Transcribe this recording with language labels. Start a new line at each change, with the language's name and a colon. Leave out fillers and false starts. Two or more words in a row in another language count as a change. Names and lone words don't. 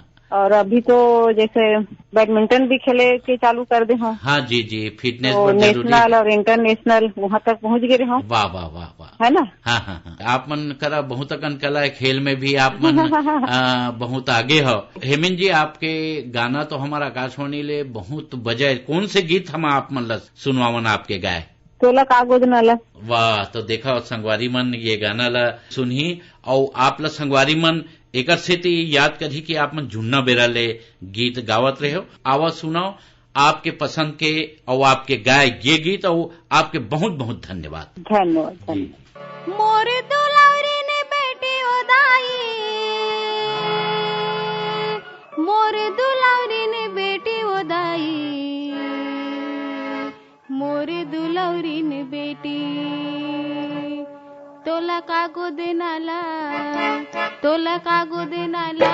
Chhattisgarhi: और अभी तो जैसे बैडमिंटन भी खेले के चालू कर दे हूँ। हाँ जी जी, फिटनेस तो बहुत जरूरी नेशनल है। और इंटरनेशनल वहाँ तक पहुँच गए हूँ, वाह वाह वाह वाह, है ना। हाँ हाँ हाँ, आप मन करा बहुत अकन कला है, खेल में भी आप मन बहुत आगे हो। हेमिन जी, आपके गाना तो हमारा आकाशवाणी ले बहुत बजाए। कौन से गीत हम आप मन ला सुनवावन आपके गाए? तोला कागोद नाला। वाह, तो देखा संगवारी मन ये गाना ला सुनही, और आप ला संगवारी मन एक सेती याद करी कि आप मन झुन्ना बेरा ले गीत गावत रहे हो। आवाज सुनाओ आपके पसंद के और आपके गाय ये गीत, और आपके बहुत बहुत धन्यवाद। धन्यवाद। मोर दुलारी ने बेटी उदाई, मोर दुलारी ने बेटी उदाई, मोर दुलारी ने बेटी तोला कागो देनाला, तोला कागो देनाला